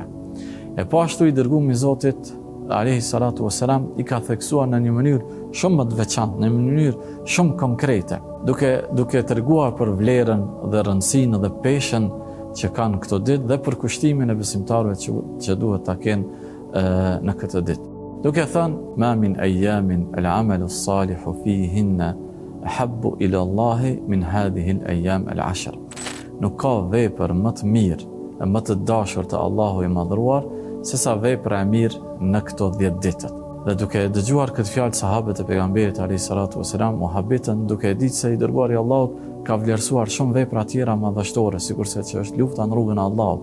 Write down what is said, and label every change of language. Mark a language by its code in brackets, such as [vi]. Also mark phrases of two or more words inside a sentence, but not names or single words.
[sq] E po ashtu i dërguari i Zotit [ar] عليه الصلاة والسلام [sq] i ka theksuar në një mënyrë shumë më të veçantë, në një mënyrë shumë konkrete, duke treguar për vlerën dhe rëndësinë dhe peshën që kanë këto ditë dhe për kushtimin e besimtarëve që duhet ta kenë në këtë ditë. Duke thënë: [ar] "ما من أيام العمل الصالح فيهن أحب إلى الله من هذه الأيام العشر." [sq] Nuk ka vepër më të mirë e më të dashur të Allahu i madhruar se sa vepra e mirë në këto 10 ditët. Dhe duke dëgjuar këtë fjalë sahabët e pejgamberit [ar] عليه الصلاة والسلام [sq] muhabiten, duke ditë se i dërguari i Allahut ka vlerësuar shumë vepra tjera madhështore, sikurse që është lufta në rrugën e Allahut.